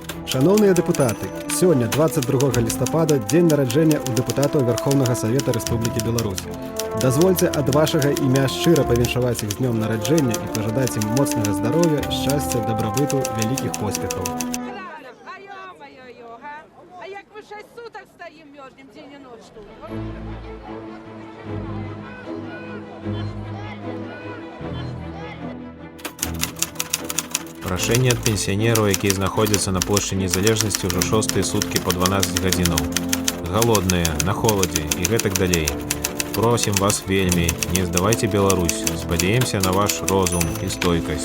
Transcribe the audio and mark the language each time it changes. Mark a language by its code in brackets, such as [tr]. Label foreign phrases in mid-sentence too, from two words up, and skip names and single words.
[be] Шановныя дэпутаты, сёння 22 лістапада дзень нараджэння ў дэпутатаў Верховнага Савета Рэспублікі Беларусь. Дазвольце ад вашага імя шчыра павіншаваць іх з днём нараджэння і пажадаць ім моцнага здароўя, шчасця, дабрабыту, вялікіх поспехаў. [ru] А як мы 6 суток стоим, мерзнем день и ночь тут? [be] Прашэнне ад пенсіянераў, якія знаходзяцца на плошчы Незалежнасці ўжо 6-е суткі по 12 гадзінаў. Галодныя, на холадзе і гэтак далей. Просім вас вельмі, не здавайце Беларусь, спадзяемся на ваш розум і стойкасць.